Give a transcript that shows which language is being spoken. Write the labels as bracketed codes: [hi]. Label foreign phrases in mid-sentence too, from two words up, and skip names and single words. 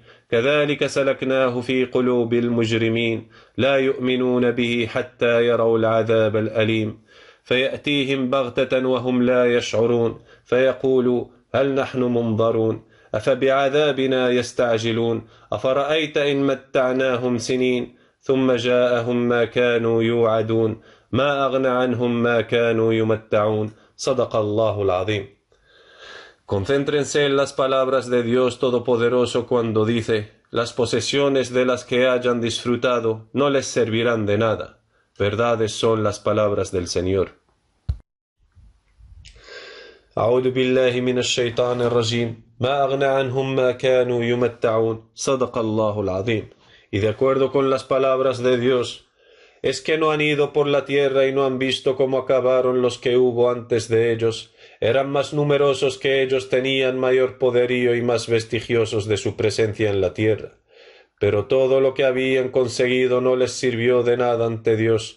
[ar] كذلك سلكناه في قلوب المجرمين لا يؤمنون به حتى يروا العذاب الأليم فيأتيهم بغتة وهم لا يشعرون فيقولوا هل نحن منظرون أفبعذابنا يستعجلون أفرأيت إن متعناهم سنين ثم جاءهم ما كانوا يوعدون ما أغنى عنهم ما كانوا يمتعون صدق الله العظيم. [es] Concéntrense en las palabras de Dios Todopoderoso cuando dice: las posesiones de las que hayan disfrutado no les servirán de nada. Verdades son las palabras del Señor. [ar] أعوذ بالله من الشيطان الرجيم ما أغنى عنهم ما كانوا يمتعون صدق الله العظيم. [es] Y de acuerdo con las palabras de Dios, es que no han ido por la tierra y no han visto cómo acabaron los que hubo antes de ellos. Eran más numerosos que ellos, tenían mayor poderío y más vestigiosos de su presencia en la tierra. Pero todo lo que habían conseguido no les sirvió de nada ante Dios.